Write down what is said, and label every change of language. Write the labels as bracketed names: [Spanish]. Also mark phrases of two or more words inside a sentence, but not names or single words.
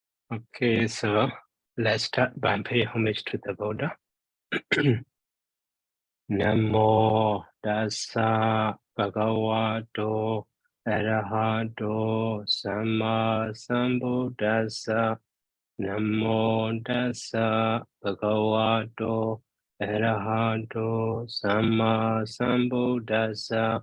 [English] Okay, so let's start by paying homage to the Buddha. [Pali] Namo Dasa Bhagavato Arahato Sama Sambuddhassa. Namo Dasa Bhagavato Arahato Sama Sambuddhassa.